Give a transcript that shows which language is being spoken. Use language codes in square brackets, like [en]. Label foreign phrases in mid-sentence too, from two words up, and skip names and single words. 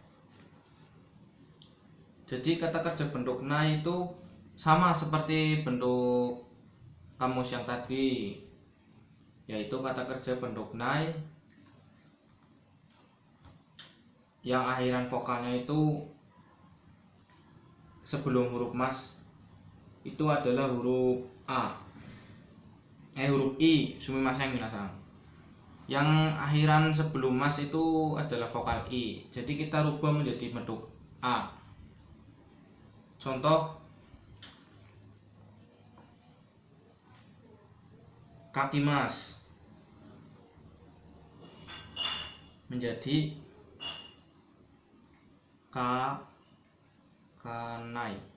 [id] Jadi kata kerja bentuk nai itu sama seperti bentuk kamus yang tadi, yaitu kata kerja bentuk nai yang akhiran vokalnya itu sebelum huruf mas itu adalah huruf a, huruf i, [ja] すみません皆さん. [id] Yang akhiran sebelum mas itu adalah vokal i. Jadi kita rubah menjadi bentuk a. Contoh [ja] かきます [id] menjadi kanai.